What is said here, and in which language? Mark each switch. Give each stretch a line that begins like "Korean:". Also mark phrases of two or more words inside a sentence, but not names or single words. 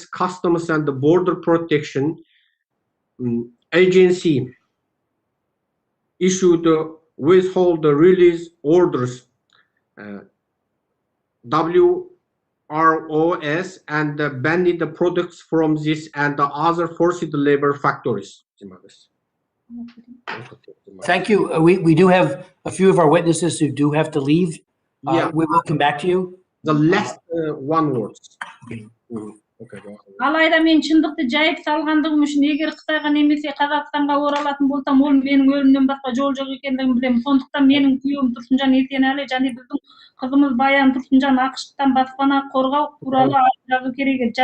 English: Customs and Border Protection Agency issued withhold release orders, WROS, and banned the products from this and the other forced labor factories. Thank you. We do have a few of our witnesses who do have to leave. Yeah. We will come back to you. The last one word.
Kazakh: Алайда мен шындықты жайып салғандығым үшін егер Қытайға немесе Қазақстанға оралатын болсам, ол менің өлімнен басқа жол жоқ екендігін білемін. Сондықтан менің күйеуім Тұрсынжан Есенәлі және біздің қызымыз Баян Тұрсынжан ақш-тан баспана қорғау туралы жазу керек еді.